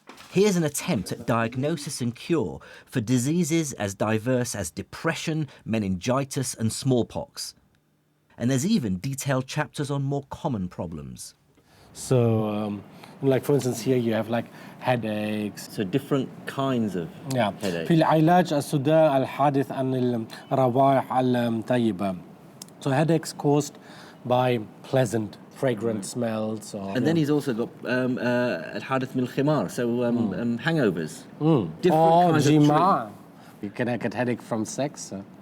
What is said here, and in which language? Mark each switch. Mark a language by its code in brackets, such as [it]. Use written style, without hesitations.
[en] Here's an attempt at diagnosis and cure for diseases as diverse as depression, meningitis, and smallpox. And there's even detailed chapters on more common problems. So, for instance, here you have headaches. So different kinds of headaches. [ar] في العلاج الصداع الحادث عن الروائح الطيبة. [en] So headaches caused by pleasant, fragrant smells. And then he's also got [ar] الحادث من الخمار, [en] so hangovers. Different kinds of you can get headache from sex.